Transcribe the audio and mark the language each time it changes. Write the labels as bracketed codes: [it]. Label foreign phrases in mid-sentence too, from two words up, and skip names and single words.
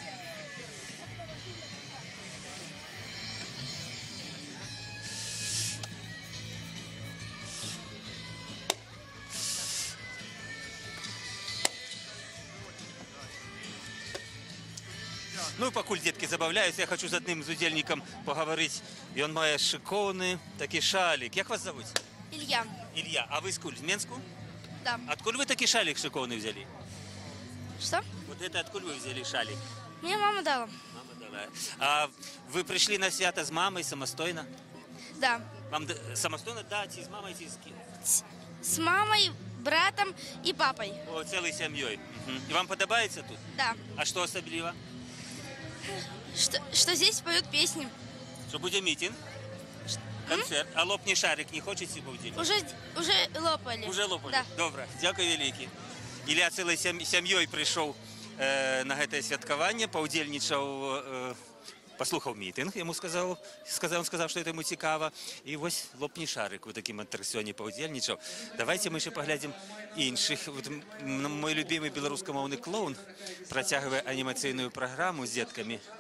[be] Ну і пакуль дзеткі забаўляюцца, я хочу з адным з удзельнікам пагаварыць. Ён мае шыкоўны такі шалік. [ru] Як вас зовут? Илья. [be] Илья. А вы скуль? З Менску? [ru] Да. [be] Откуль вы такі шалік шыкоўны взяли? [ru] Что? Вот это откуда вы взяли шалик? Мне мама дала. Мама дала. А вы пришли на свято с мамой самостойно? Да. Вам самостойно, да, с мамой, с кем? С мамой, братом и папой. О, целой семьей. Угу. И вам подобается тут? Да. А что особливо? Что здесь поют песни. Что будет митинг? Концерт. [uk] А лопни шарик не хочете поуділити? [ru] Уже лопали. Уже лопали? Да. [uk] Добре. Дякую великі. [be] Ілля цілою сям'ёй прийшов на гэта святкаванне, паўдзельнічаў, паслухаў мітынг, яму сказаў, што это яму цікава. І вось лопні шарик у такім атракцыёне паўдзельнічаў. Давайте мы ще паглядзім іншых. [ru] Мой любимый [be] беларускамоўны клоун працягвае анімацыйную праграму з дзеткамі.